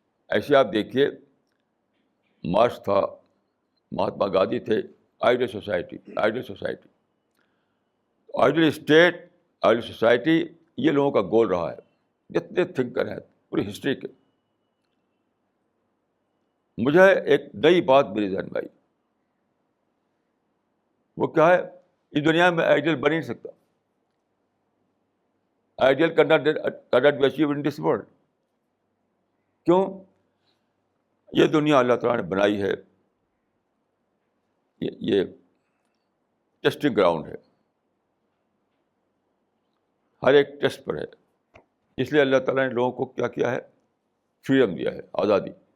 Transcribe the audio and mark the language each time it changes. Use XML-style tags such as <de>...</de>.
<ur>ایسے آپ دیکھیے، مارکس تھا، مہاتما گاندھی تھے، ideal society, ideal society, ideal state, ideal society, یہ لوگوں کا گول رہا ہے. جتنے تھنکر ہیں پوری ہسٹری کے. مجھے ایک نئی بات میرے ذہن میں آئی. وہ کیا ہے؟ اس دنیا میں آئیڈیل بن ہی نہیں سکتا.</ur> <en>Ideal cannot be achieved in this world.</en> <ur>کیوں؟ یہ دنیا اللہ تعالیٰ نے بنائی ہے، یہ ٹیسٹنگ گراؤنڈ ہے، ہر ایک ٹیسٹ پر ہے. اس لیے اللہ تعالیٰ نے لوگوں کو کیا کیا ہے؟ فریڈم دیا ہے، آزادی.</ur>